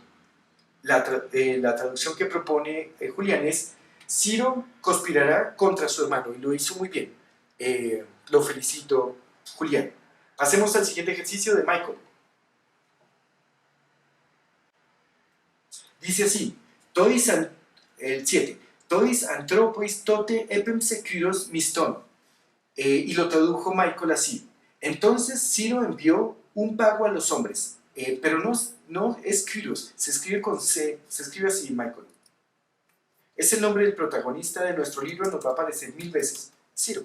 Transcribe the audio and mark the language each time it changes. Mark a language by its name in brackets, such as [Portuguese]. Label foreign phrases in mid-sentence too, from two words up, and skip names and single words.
[Spanish] La traducción que propone Julián es: Ciro conspirará contra su hermano, y lo hizo muy bien. Lo felicito, Julián. Pasemos al siguiente ejercicio de Michael. Dice así: el 7. [Greek] τοῖς ἀνθρώποις τότε ἔπεμψε Κῦρος μισθόν. [Spanish] Y lo tradujo Michael así: entonces Ciro envió un pago a los hombres. Pero no es kyros, se escribe con C, se escribe así, Michael. Es el nombre del protagonista de nuestro libro, nos va a aparecer 1000 veces, Ciro.